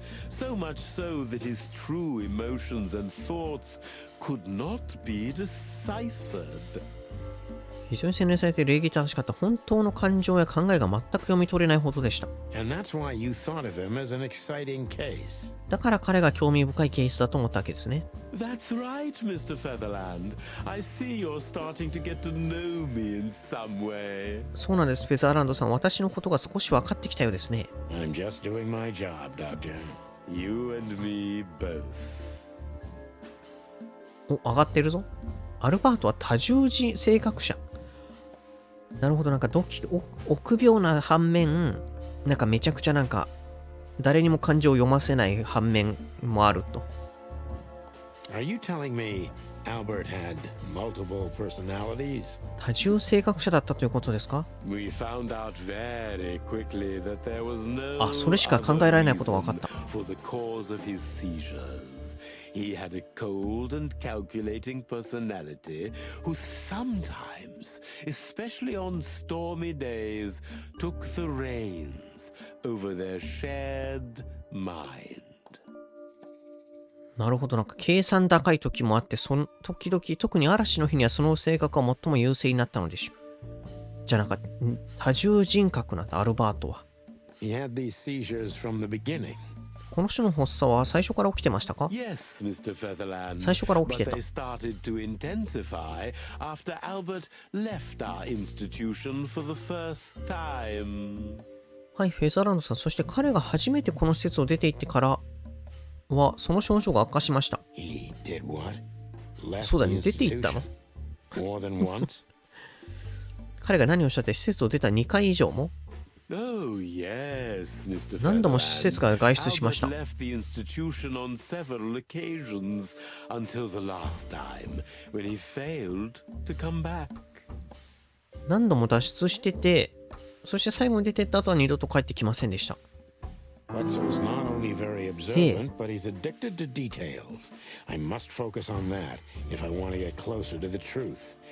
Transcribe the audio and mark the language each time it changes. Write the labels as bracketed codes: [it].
[en] So much so that his true emotions and thoughts could not be deciphered. [ja] 非常に洗練されて礼儀正しかった。本当の感情や考えが全く読み取れないほどでした。 [en] And that's why you thought of him as an exciting case. [ja] だから彼が興味深いケースだと思ったわけですね。 [en] That's right, Mr. Featherland. I see you're starting to get to know me in some way. [ja] そうなんです、フェザーランドさん。私のことが少し分かってきたようですね。 [en] I'm just doing my job, Doctor. You and me both. [ja] 上がってるぞ。アルバートは多重性格者。なるほど、なんか臆病な反面、なんかめちゃくちゃなんか誰にも感情を読ませない反面もあると。 [en] Are you telling me Albert had multiple personalities? [ja] 多重性格者だったということですか？ [en] We found out very quickly that there was no [ja] それしか考えられないことが分かった。 [en] for the cause of his seizures. He had a cold and calculating personality who sometimes, especially on stormy days, took the reins over their shared mind. [ja] なるほど、なんか計算高い時もあって、その時々、特に嵐の日にはその性格が最も優勢になったのでしょう。じゃあなんか多重人格なんだ、アルバートは。 [en] He had these seizures from the beginning. [ja] この人の発作は最初から起きてましたか？ [en] Yes, Mr. Featherland. [ja] 最初から起きてた。 [en] But they started to intensify after Albert left our institution for the first time. [ja] はい、フェザーランドさん。そして彼が初めてこの施設を出て行ってからは、その症状が悪化しました。 [en] He did what? Left [ja] そうだ [en] the [ja] ね、出て行ったの？ [en] More than once? [ja] 彼が何をしたって施設を出た2回以上も？ [en] Oh, yes, Mr. [ja] 何度も施設から外出しました。 [en] Albert left the institution on several occasions until the last time when he failed to come back. [ja] 何度も脱出してて、そして最後に出てった後は二度と帰ってきませんでした。 [en] Wetzel's not only very observant, but he's addicted to details. I must focus on that if I want to get closer to the truth.